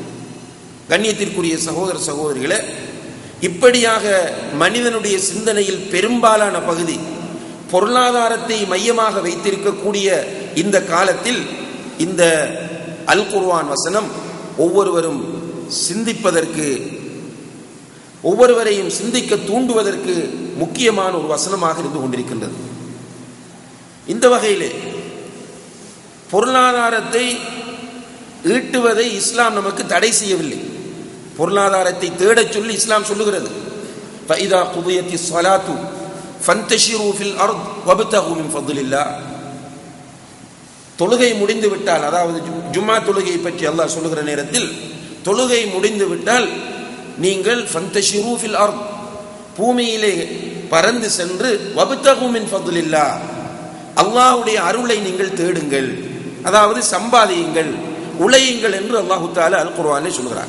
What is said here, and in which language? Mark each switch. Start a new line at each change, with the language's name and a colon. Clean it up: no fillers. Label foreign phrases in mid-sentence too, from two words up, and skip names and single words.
Tamil: கண்ணியத்திற்குரிய சகோதர சகோதரிகளே, இப்படியாக மனிதனுடைய சிந்தனையில் பெரும்பாலான பகுதி பொருளாதாரத்தை மையமாக வைத்திருக்கக்கூடிய இந்த காலத்தில் இந்த அல் குர்ஆன் வசனம் ஒவ்வொருவரும் சிந்திப்பதற்கு, ஒவ்வொருவரையும் சிந்திக்க தூண்டுவதற்கு முக்கியமான ஒரு வசனமாக இருந்து கொண்டிருக்கின்றது. இந்த வகையிலே பொருளாதாரத்தை ஈட்டுவதை இஸ்லாம் நமக்கு தடை செய்யவில்லை. பொருளாதாரத்தை தேடச் சொல்லி இஸ்லாம் சொல்லுகிறது.
Arabic: فَإِذَا قُضِيَتِ الصَّلَاةُ فَانْتَشِرُوا فِي الْأَرْضِ وَابْتَغُوا مِنْ فَضْلِ اللَّهِ.
Tamil: தொழுகை முடிந்து விட்டால், அதாவது ஜும்மா தொழுகையை பற்றி அல்லாஹ் சொல்லுகிற நேரத்தில், தொழுகை முடிந்து விட்டால் நீங்கள்
Arabic: فانتشروا في الأرض,
Tamil: பூமியிலே பறந்து சென்று
Arabic: وابتغوا من فضل الله,
Tamil: அல்லாஹ்வுடைய அருளை நீங்கள் தேடுங்கள், அதாவது சம்பாதியுங்கள், உழையுங்கள் என்று அல்லாஹ் தஆலா அல் குர்ஆனில் சொல்கிறார்.